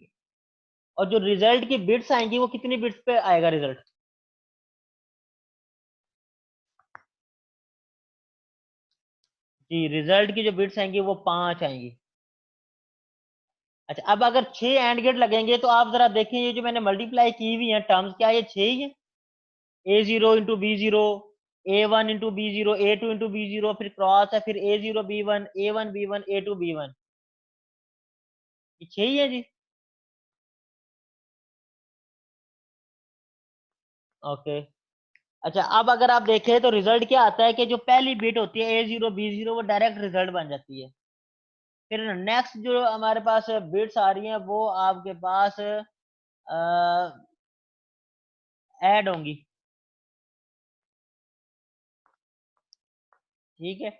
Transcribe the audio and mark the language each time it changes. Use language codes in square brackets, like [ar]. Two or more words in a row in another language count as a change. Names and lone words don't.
[hi] और जो रिजल्ट की बिट्स आएंगी वो कितनी बिट्स पे आएगा रिजल्ट? जी, रिजल्ट की जो बिट्स आएंगी वो 5 आएंगी। अच्छा, अब अगर 6 [en] AND gate [hi] लगेंगे तो आप जरा देखें, ये जो मैंने मल्टीप्लाई की हुई है टर्म्स, क्या ये 6 ही है? a0 इंटू b0, a1 इंटू b0, a2 इंटू b0, फिर क्रॉस है, फिर a0 b1, a1 b1, a2 b1, ये 6 ही है जी। ओके। अच्छा, अब अगर आप देखें तो रिजल्ट क्या आता है कि जो पहली बिट होती है a0 b0 वो डायरेक्ट रिजल्ट बन जाती है। फिर नेक्स्ट जो हमारे पास बिट्स आ रही हैं वो आपके पास ऐड होंगी, ठीक है।